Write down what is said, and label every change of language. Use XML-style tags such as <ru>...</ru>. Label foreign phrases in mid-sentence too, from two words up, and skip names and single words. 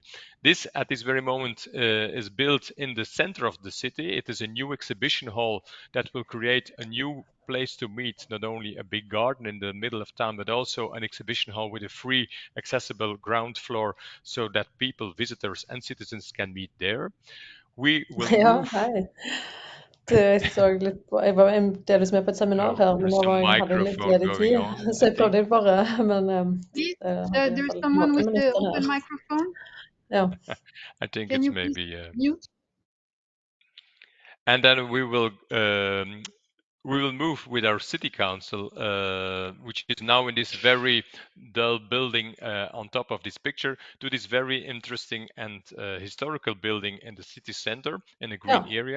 <en>This, at this very moment, is built in the center of the city. It is a new exhibition hall that will create a new place to meet, not only a big garden in the middle of town, but also an exhibition hall with a free accessible ground floor so that people, visitors and citizens can meet there. We will</en> <no>Ja,</no> <en>move.</en> <no>hei. Jeg så litt på, jeg var delvis med på et seminar her, men</no> <en>There's</en> <no>nå</no> <en>some</en> <no>hadde jeg litt</no> <en>microphone</en> <no>ledig</no> <en>going</en> <no>tid,</no> <en>on,</en> <no>så jeg prøvde bare, men</no> <en>Please,</en> <no>hadde i hvert</no> <en>there's</en> <no>fall</no> <en>someone</en> <no>noen</no> <en>with the</en> <no>minutter</no> <en>open</en> <no>her.</no> <en>microphone.</en> <no>Ja.</no> <en>I think Can it's you please maybe mute? and then we will move with our city council, which is now in this very dull building on top of this picture, to this very interesting and historical building in the city center in a green area.</en>